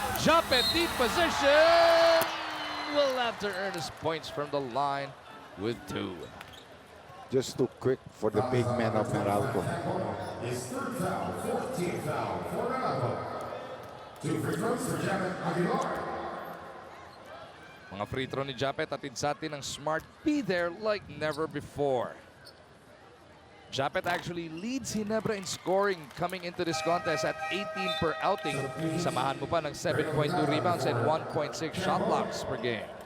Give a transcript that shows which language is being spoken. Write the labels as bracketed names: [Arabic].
[English] Japet deep position. Will have to earn his points from the line with 2. Just too quick for the big man of Meralco. His 3rd foul, 14th foul for Meralco. 2 free throws for Japet Aguilar. [Filipino] Mga free throw ni Japet atid sa atin ng Smart. [English] Be there like never before. Japet actually leads Ginebra in scoring coming into this contest at 18 per outing. [Filipino] Samahan mo pa ng [English] 7.2 rebounds and 1.6 shot blocks per game.